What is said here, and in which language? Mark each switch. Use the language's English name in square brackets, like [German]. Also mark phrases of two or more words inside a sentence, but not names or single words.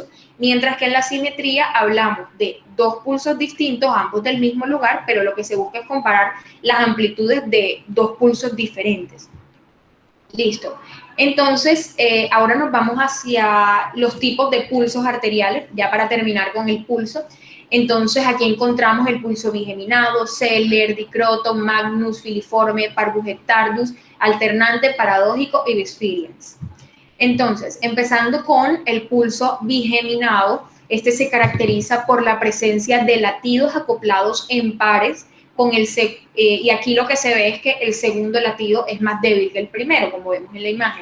[Spanish] Mientras que en la simetría hablamos de dos pulsos distintos, ambos del mismo lugar, pero lo que se busca es comparar las amplitudes de dos pulsos diferentes. Listo. Entonces, ahora nos vamos hacia los tipos de pulsos arteriales, ya para terminar con el pulso. Entonces, aquí encontramos el pulso bigeminado, Zeller, Dicroto, Magnus, filiforme, [Latin] Parvus et Tardus, [Spanish] alternante, paradójico y Bisferiens. Entonces, empezando con el pulso bigeminado, este se caracteriza por la presencia de latidos acoplados en pares, y aquí lo que se ve es que el segundo latido es más débil que el primero, como vemos en la imagen.